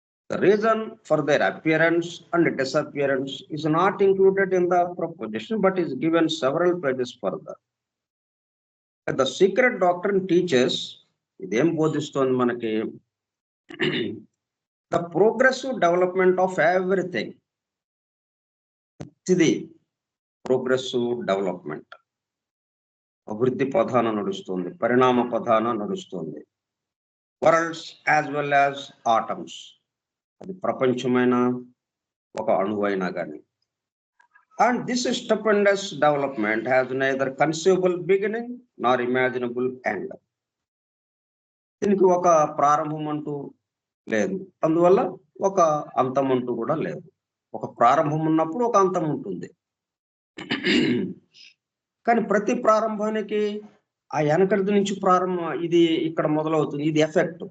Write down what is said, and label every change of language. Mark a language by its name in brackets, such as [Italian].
[English] The reason for their appearance and disappearance is not included in the proposition, but is given several pages further. The secret doctrine teaches, [Telugu] ఇదేం బోధిస్తోంది మనకి, [English] the progressive development of everything. [Telugu] ఇది progressive development, అభివృద్ధి పదాన నడుస్తుంది, పరిణామ పదాన నడుస్తుంది. [English] worlds as well as atoms, [Telugu] అది ప్రపంచమైన ఒక అణువైనా కానీ. [English] And this stupendous development has neither conceivable beginning nor imaginable end. [Telugu] దీనికి ఒక ప్రారంభం అంటూ లేదు, అందువల్ల ఒక అంతం అంటూ కూడా లేదు. ఒక ప్రారంభం ఉన్నప్పుడు ఒక అంతం ఉంటుంది. కానీ ప్రతి ప్రారంభానికి ఆ వెనకటి నుంచి ప్రారంభం, ఇది ఇక్కడ మొదలవుతుంది, ఇది ఎఫెక్ట్.